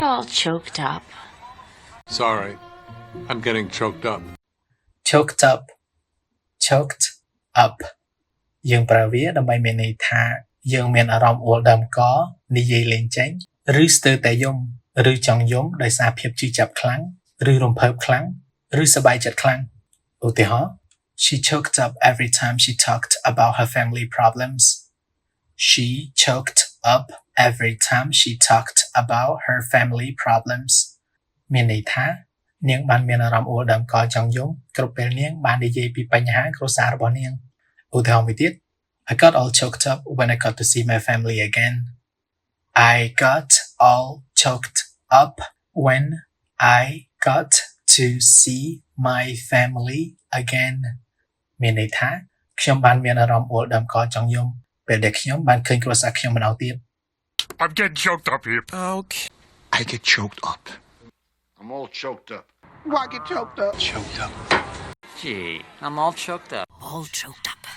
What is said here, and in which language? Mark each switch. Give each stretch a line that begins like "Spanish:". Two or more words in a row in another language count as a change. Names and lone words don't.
English: All choked up. Sorry, I'm getting choked up. choked up choked up
Khmer: យើងប្រើវាដើម្បីមានន័យថាយើងមានអារម្មណ៍អួលដើមកនិយាយលេងចេញឬស្ទើរតែយំឬចង់យំដោយសារភាពជឿចាប់ខ្លាំងឬរំភើបខ្លាំងឬសប្បាយចិត្តខ្លាំងឧទាហរណ៍
English: She choked up every time she talked about her family problems. She choked up every time she talked about her family problems.
Khmer: មានន័យថានាងបានមានអារម្មណ៍អួលដើមកចង់យំគ្រប់ពេលនាងបាននិយាយពីបញ្ហាគ្រួសាររបស់នាងឧទាហរណ៍មួយទៀត
English: I got all choked up when I got to see my family again. I got all choked up when I got to see my family again.
Khmer: មានន័យថាខ្ញុំបានមានអារម្មណ៍អួលដើមកចង់យំពេលដែលខ្ញុំបានឃើញគ្រួសារខ្ញុំម្ដងទៀត
English: I'm getting choked up here. Okay. I get choked up. I'm all choked up. Why get choked up? Choked up. Gee, I'm all choked up. All choked up.